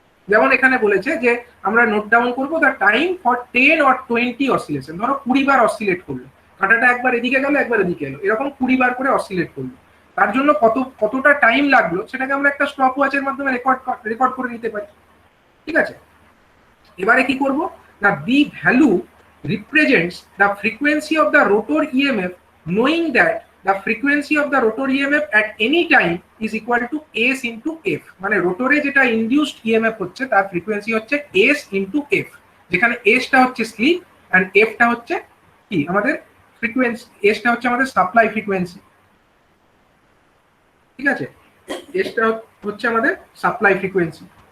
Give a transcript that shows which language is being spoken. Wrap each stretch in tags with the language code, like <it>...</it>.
<bn>যেমন এখানে বলেছে যে আমরা নোট ডাউন করবো</bn> <en>the time for 10 or 20</en> <bn>oscillation. ধরো 20 বার অসিলেট করলো কাঁটাটা, একবার এদিকে গেল একবার এদিকে এলো, এরকম 20 বার করে অসিলেট করলো। তার জন্য কতটা টাইম লাগলো সেটাকে আমরা একটা স্টপ ওয়াচের মাধ্যমে রেকর্ড করে নিতে পারি। ঠিক আছে, এবারে কি করব না,</bn> <en>B value represents the frequency of the rotor EMF, knowing that the frequency of the rotor EMF at any time is equal to S into F।</en> <bn>মানে রোটরে যেটা ইনডিউসড EMF হচ্ছে তার ফ্রিকোয়েন্সি হচ্ছে S into F, যেখানে S টা হচ্ছে slip and F টা হচ্ছে কি আমাদের ফ্রিকোয়েন্সি, S টা হচ্ছে আমাদের সাপ্লাই ফ্রিকোয়েন্সি। ঠিক আছে, S টা হচ্ছে আমাদের সাপ্লাই ফ্রিকোয়েন্সি।</bn>